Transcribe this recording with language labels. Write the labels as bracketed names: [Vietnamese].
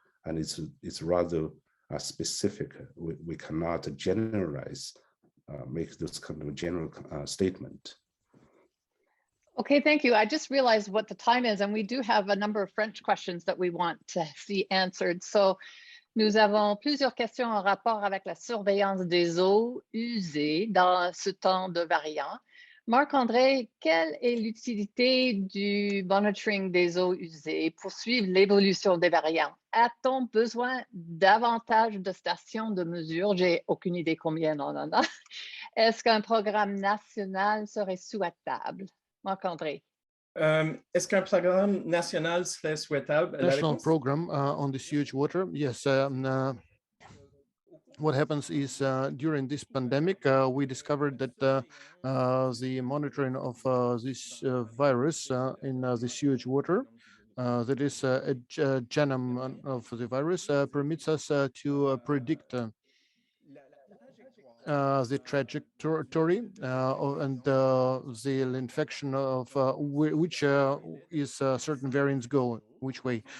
[English] And it's rather specific. We cannot generalize, make this kind of general statement. Okay, thank you. I just realized what the time is, and we do have a number of French questions that we want to see answered. [French] So, nous avons plusieurs questions en rapport avec la surveillance des eaux usées dans ce temps de variants. Marc-André, quelle est l'utilité du monitoring des eaux usées pour suivre l'évolution des variants? A-t-on besoin davantage de stations de mesure? J'ai aucune idée combien on en a. Est-ce qu'un programme national serait souhaitable? Marc-André. Est-ce qu'un programme national serait souhaitable? [English] National program on this huge water, yes. what happens is during this pandemic, we discovered that the monitoring of this virus in the sewage water, that is a genome of the virus, permits us to predict the trajectory and the infection of which is certain variants go which way.